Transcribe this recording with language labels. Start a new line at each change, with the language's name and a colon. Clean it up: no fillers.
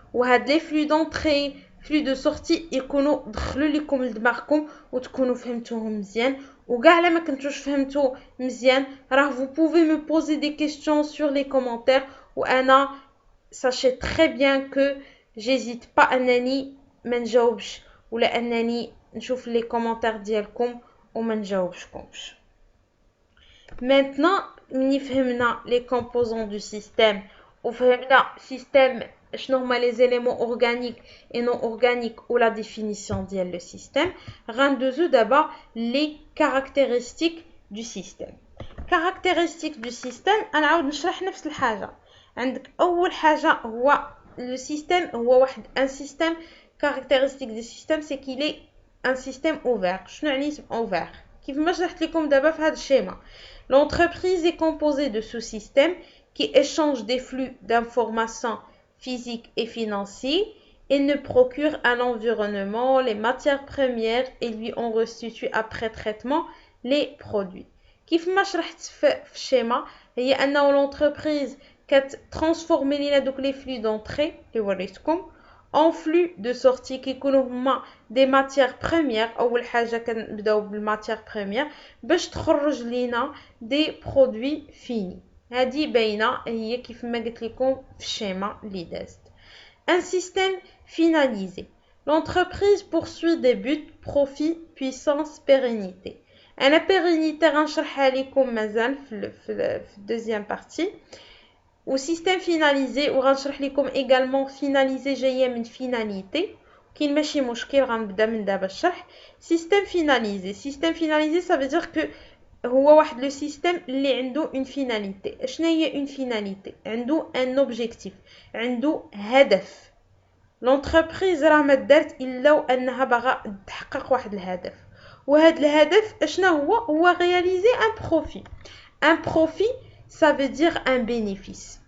Arabic: وهاد لي فلو دونطري فلو دو سورتي يكونوا دخلوا لكم لدماغكم وتكونوا فهمتوهم مزيان وكاع لا ما كنتوش فهمتو مزيان راه
French: vous pouvez me poser des questions sur les commentaires
Arabic: وانا
French: sachez très bien que j'hésite pas
Arabic: انني ما نجاوبش ولا انني نشوف لي كومونتير ديالكم وما نجاوبشكمش.
French: Maintenant
Arabic: ملي فهمنا لي
French: composants du système وفهمنا système شنو هما les éléments organiques et non organiques ou la définition ديال le système
Arabic: غندوزو دابا
French: les caractéristiques du système. caractéristiques du système
Arabic: غنعاود نشرح نفس الحاجه. عندك اول حاجه هو
French: le système هو واحد un système caractéristique du système c'est qu'il est un système ouvert.
Arabic: شنو يعني ouvert كيف ما شرحت لكم دابا في هذا الشيما.
French: L'entreprise est composée de sous-systèmes qui échangent des flux d'informations physiques et financiers et ne procurent à l'environnement les matières premières et lui en restituent après traitement les produits.
Arabic: كيف ما شرحت في الشيما هي أنه l'entreprise كترانسفورمي لينا دوك لي flux d'entrée اللي وريتكم
French: en flux de sortie
Arabic: كيكونوا هما
French: des matières premières.
Arabic: أول حاجة كنبداو بالماتيير première باش تخرج لينا des produits finis. هذه باينة هي كيف ما قلت لكم في الشيما اللي دازت.
French: Un système finalisé. L'entreprise poursuit des buts, profit, puissance, pérennité.
Arabic: أنا pérennité غنشرحها لكم مازال في
French: deuxième partie.
Arabic: و système finalisé وغنشرح لكم également finalisé جايه من finalité كاين ماشي مشكل غنبدا من دابا الشرح.
French: système finalisé ça veut dire que
Arabic: هو واحد لو سيستيم اللي عنده
French: une finalité.
Arabic: شنو هي une finalité؟ عنده un objectif عنده هدف. l'entreprise راه ما دارت الا وانها باغا تحقق واحد الهدف وهذا الهدف شنو هو
French: réaliser un profit ça veut dire un bénéfice.